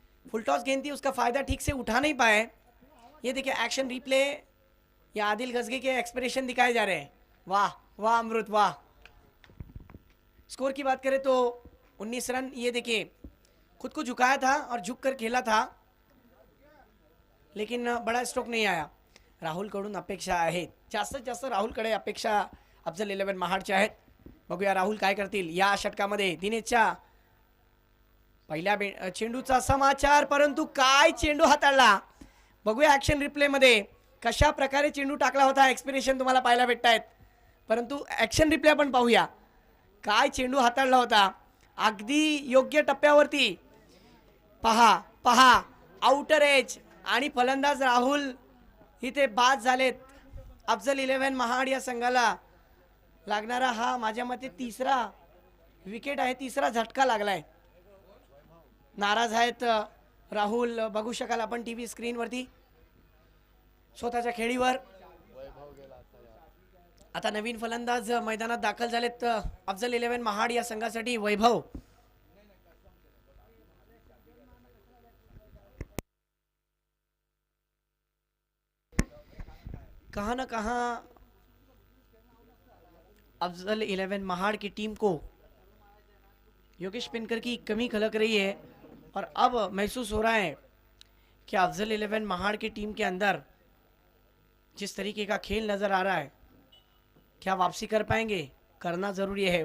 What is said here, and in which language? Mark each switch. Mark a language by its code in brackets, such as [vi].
[hi] Full toss गेंद थी, उसका फायदा ठीक से उठा नहीं पाए। ये देखिए एक्शन रिप्ले, या आदिल गजगे के एक्सप्रेशन दिखाए जा रहे हैं। वाह वाह अमृत वाह। स्कोर की बात करें तो 19 रन। ये देखिए खुद को झुकाया था और झुक कर खेला था, लेकिन बड़ा स्ट्रोक नहीं आया। [mr] राहुलकडून अपेक्षा आहेत, जास्तीत जास्त राहुलकडे अपेक्षा अफजल 11 महाडच्या आहेत। बघूया राहुल काय करतील या षटकामध्ये। दिनेशच्या पहिल्या चेंडूचा समाचार, परंतु काय चेंडू हाताळला बघूया ॲक्शन रिप्लेमध्ये कशा प्रकारे चेंडू टाकला होता। एक्सप्रेशन तुम्हाला पाहायला भेटतायत, परंतु ॲक्शन रिप्ले आपण पाहूया काय चेंडू हाताळला होता अगदी योग्य टप्प्यावरती। पहा आउटर एज आणि फलंदाज राहुल इथे बाद झालेत। अफजल 11 महाड या संघाला लागणारा हा माझ्या मते तिसरा विकेट आहे, तिसरा झटका लागलाय। नाराज आहेत राहुल, बघू शकाल आपण टीव्ही स्क्रीनवरती स्वतःच्या खेळीवर। आता नवीन फलंदाज मैदानात दाखल झालेत अफजल 11 महाड या संघासाठी। [hi] वैभव कहां ना कहां अफजल 11 महाड़ की टीम को योगेश पिनकर की कमी खलक रही है, और अब महसूस हो रहा है कि अफजल 11 महाड़ की टीम के अंदर जिस तरीके का खेल नज़र आ रहा है, क्या वापसी कर पाएंगे? करना ज़रूरी है।